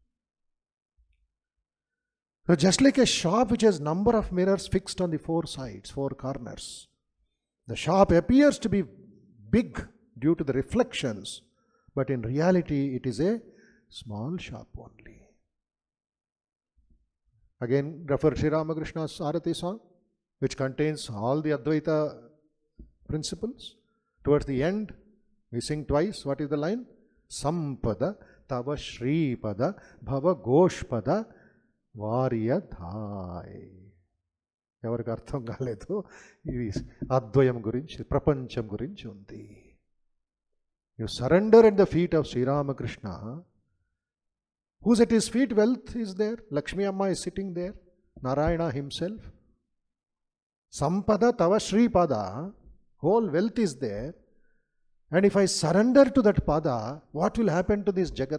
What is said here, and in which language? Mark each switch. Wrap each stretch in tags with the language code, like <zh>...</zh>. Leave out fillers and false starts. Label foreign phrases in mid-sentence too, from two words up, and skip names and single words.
<en>So just like a shop which has number of mirrors fixed on the four sides, four corners, the shop appears to be big due to the reflections, but in reality it is a small shop only. Again, refer Sri Ramakrishna's Arati song, which contains all the Advaita principles. Towards the end, we sing twice. What is the line?</en> <bn>সম্পদ তব শ্রীপদ ভব গোষ্পদ বারিযথায়.</bn> <te>ఎవరికి అర్థం కాలేదు, ఇది అద్వయం గురించి, ప్రపంచం గురించి ఉంది.</te> <en>You surrender at the feet of Sri Ramakrishna. Who's at his feet? Wealth is there. Lakshmi Amma is sitting there. Narayana himself.</en> <bn>সম্পদ তব শ্রী পদ.</bn> <en>Whole wealth is there. And if I surrender to that pada, what will happen to this Jagat?</en>